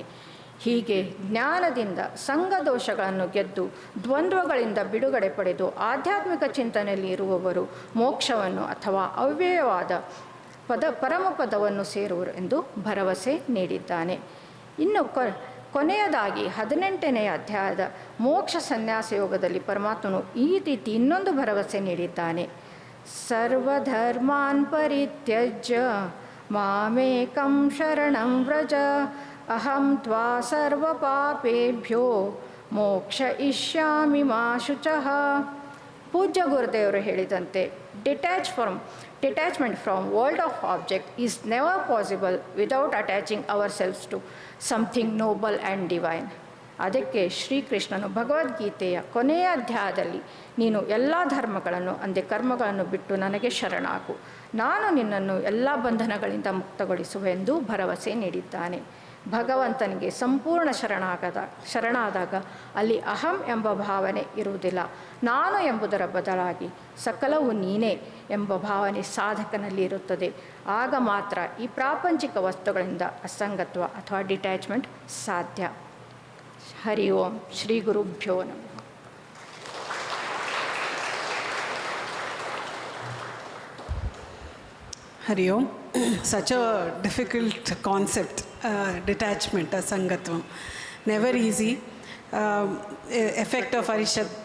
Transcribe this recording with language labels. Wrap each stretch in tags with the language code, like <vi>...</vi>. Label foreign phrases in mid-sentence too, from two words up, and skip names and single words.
<kn>ಹೀಗೆ ಜ್ಞಾನದಿಂದ ಸಂಘ ದೋಷಗಳನ್ನು ಗೆದ್ದು ದ್ವಂದ್ವಗಳಿಂದ ಬಿಡುಗಡೆ ಪಡೆದು ಆಧ್ಯಾತ್ಮಿಕ ಚಿಂತನೆಯಲ್ಲಿ ಇರುವವರು ಮೋಕ್ಷವನ್ನು ಅಥವಾ ಅವ್ಯಯವಾದ ಪರಮಪದವನ್ನು ಸೇರುವರು ಎಂದು ಭರವಸೆ ನೀಡಿದ್ದಾನೆ. ಇನ್ನು ಕೊನೆಯದಾಗಿ 18ನೇ ಅಧ್ಯಾಯದ ಮೋಕ್ಷ ಸನ್ಯಾಸ ಯೋಗದಲ್ಲಿ ಪರಮಾತ್ಮನು ಈ ರೀತಿ ಇನ್ನೊಂದು ಭರವಸೆ ನೀಡಿದ್ದಾನೆ.</kn> <sa>ಸರ್ವಧರ್ಮಾನ್ ಪರಿತ್ಯಜ್ಯ ಮಾಮೇಕಂ ಶರಣಂ ವ್ರಜ ಅಹಂ ತ್ವಾ ಸರ್ವ ಪಾಪೇಭ್ಯೋ ಮೋಕ್ಷಯಿಷ್ಯಾಮಿ ಮಾ ಶುಚಃ.</sa> <kn>ಪೂಜ್ಯ ಗುರುದೇವರು ಹೇಳಿದಂತೆ</kn> <en>detachment from world of object is never possible without attaching ourselves to something noble and divine.</en> <kn>ಅದಕ್ಕೆ ಶ್ರೀಕೃಷ್ಣನು ಭಗವದ್ಗೀತೆಯ ಕೊನೆಯ ಅಧ್ಯಾಯದಲ್ಲಿ ನೀನು ಎಲ್ಲ ಧರ್ಮಗಳನ್ನು ಅಂದರೆ ಕರ್ಮಗಳನ್ನು ಬಿಟ್ಟು ನನಗೆ ಶರಣಾಗು, ನಾನು ನಿನ್ನನ್ನು ಎಲ್ಲ ಬಂಧನಗಳಿಂದ ಮುಕ್ತಗೊಳಿಸುವೆಂದು ಭರವಸೆ ನೀಡಿದ್ದಾನೆ. ಭಗವಂತನಿಗೆ ಸಂಪೂರ್ಣ ಶರಣಾದಾಗ ಅಲ್ಲಿ ಅಹಂ ಎಂಬ ಭಾವನೆ ಇರುವುದಿಲ್ಲ. ನಾನು ಎಂಬುದರ ಬದಲಾಗಿ ಸಕಲವು ನೀನೇ ಎಂಬ ಭಾವನೆ ಸಾಧಕನಲ್ಲಿ ಇರುತ್ತದೆ. ಆಗ ಮಾತ್ರ ಈ ಪ್ರಾಪಂಚಿಕ ವಸ್ತುಗಳಿಂದ ಅಸಂಗತ್ವ ಅಥವಾ ಡಿಟ್ಯಾಚ್ಮೆಂಟ್ ಸಾಧ್ಯ.</kn> <sa>ಹರಿ ಓಂ. ಶ್ರೀ ಗುರುಭ್ಯೋ ನಮಃ. Hari Om.</sa> <en>Such a difficult concept, detachment, asangatvam. Never easy. effect of Arishad</en>